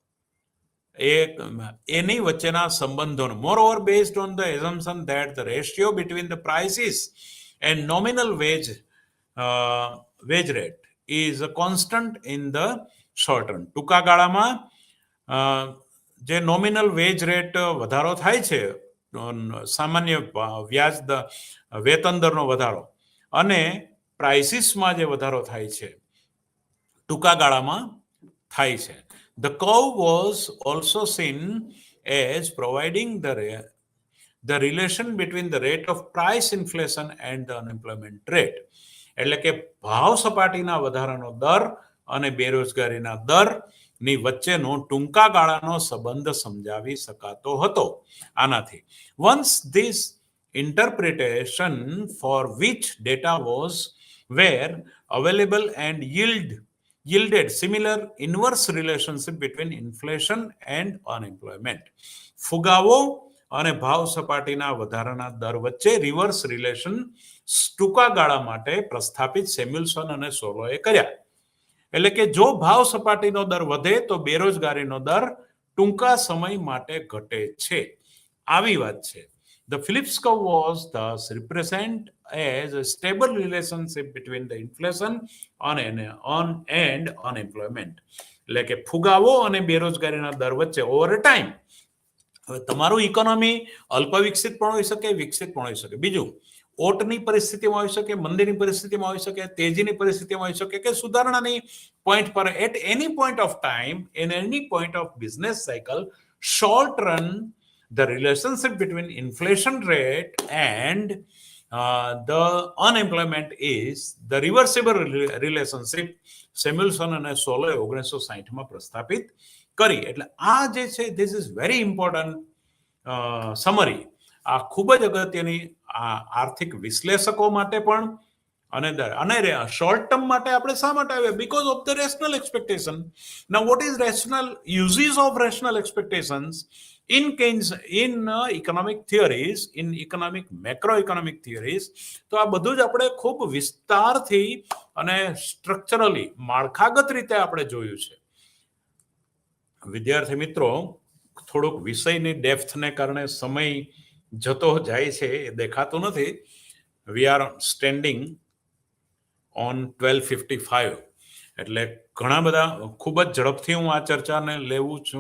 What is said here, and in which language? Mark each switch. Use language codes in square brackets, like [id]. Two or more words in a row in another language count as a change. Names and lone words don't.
[gu] એની વચ્ચેના સંબંધોનો, [en] moreover based on the assumption that the ratio between the prices and nominal wage rate is a constant in the short run. [gu] ટૂંકા ગાળામાં જે [en] nominal wage rate [gu] વધારો થાય છે, સામાન્ય વ્યાજ વેતન દરનો વધારો, અને પ્રાઇસીસમાં જે વધારો થાય છે ટૂંકા ગાળામાં થાય છે. [en] The curve was also seen as providing the relation between the rate of price inflation and the unemployment rate. [gu] એટલે કે ભાવ સપાટીના વધારાનો દર અને બેરોજગારીના દરની વચ્ચેનો ટૂંકા ગાળાનો સંબંધ સમજાવી શકાતો હતો આનાથી. [en] Once this interpretation for which data were available and yielded similar inverse relationship between inflation and unemployment. [gu] ફુગાવો અને ભાવ સપાટીના વધારાના દર વચ્ચે [en] reverse relation [gu] ટૂંકા ગાળા માટે પ્રસ્થાપિત સેમ્યુલસન અને સોલોએ કર્યા. એટલે કે જો ભાવ સપાટીનો દર વધે તો બેરોજગારીનો દર ટૂંકા સમય માટે ઘટે છે, આવી વાત છે. [en] The Phillips curve was thus represent as a stable relationship between the inflation and unemployment. [gu] એટલે કે ફુગાવો અને બેરોજગારીના દર વચ્ચે [en] over time, [gu] હવે તમારું ઇકોનોમી અલ્પ વિકસિત પણ હોઈ શકે, વિકસિત પણ હોઈ શકે, બીજું ઓટની પરિસ્થિતિમાં હોઈ શકે, મંદીની પરિસ્થિતિમાં હોઈ શકે, તેજીની પરિસ્થિતિમાં હોઈ શકે, કે સુધારણાની પોઈન્ટ પર, [en] at any point of time, in any point of business cycle, short run, the relationship between inflation rate and the unemployment is the reversible relationship. [gu] સેમ્યુલસન અને સોલોએ 1960માં પ્રસ્થાપિત કરી. એટલે આ જે છે, [en] this is very important summary. [gu] આ ખૂબ જ અગત્યની આર્થિક વિશ્લેષકો માટે પણ, અને [en] short term [gu] માટે આપણે શા માટે આવ્યા? [en] because of the rational expectation. Now what is rational uses of rational expectations in economic theories, in macroeconomic theories? [gu] તો આ બધું જ આપણે ખૂબ વિસ્તારથી અને સ્ટ્રક્ચરલી, માળખાગત રીતે આપણે જોયું છે. વિદ્યાર્થી મિત્રો, થોડુંક વિષયની ડેપ્થને કારણે સમય જતો જાય છે, એ દેખાતું નથી. [en] we are standing on 12:55, [gu] એટલે ઘણા બધા, ખૂબ જ ઝડપથી હું આ ચર્ચાને લેવું છું.